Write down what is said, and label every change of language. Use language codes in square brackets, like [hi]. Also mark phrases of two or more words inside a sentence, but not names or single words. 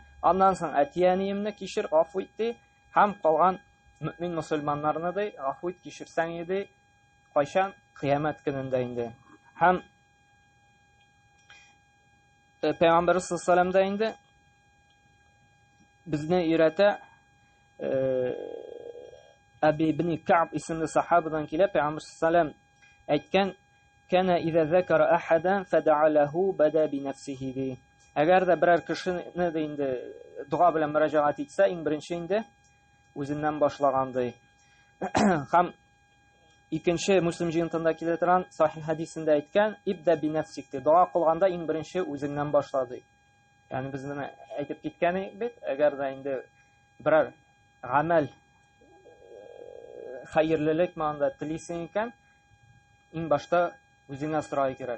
[tt] Аннан соң әтияниемне кичер, гафу ит ди. Һәм калган мөмин мусульманнарны ди, гафу ит, кичерсәң иде, кайчан кыямәт көнендә инде. Һәм Пәйгамбер [ar] صلى الله عليه [tt] инде безне өйрәтә, Әби ибн Кәб исемле сахабадан килә, Пәйгамбер саллаллаһу әйткән, [ar] «كان إذا ذكر أحدا فدعا له بدأ بنفسه» ди. [tt] Әгәр дә берәр кешене инде дуга белән мөрәҗәгать итсә, иң беренче инде үзеннән башлаган ди. Һәм икенче Муслим җыентында килә торган сахих хадисендә әйткән, [ar] «ابدأ بنفسك» [tt] ди. Дуга кылганда иң беренче үзеңнән башла ди. Ягъни без моны әйтеп киткән бит, әгәр дә инде берәр гамәл хәерлелек мәгънәсендә телисең икән, иң башта үзеңә сорау кирәк.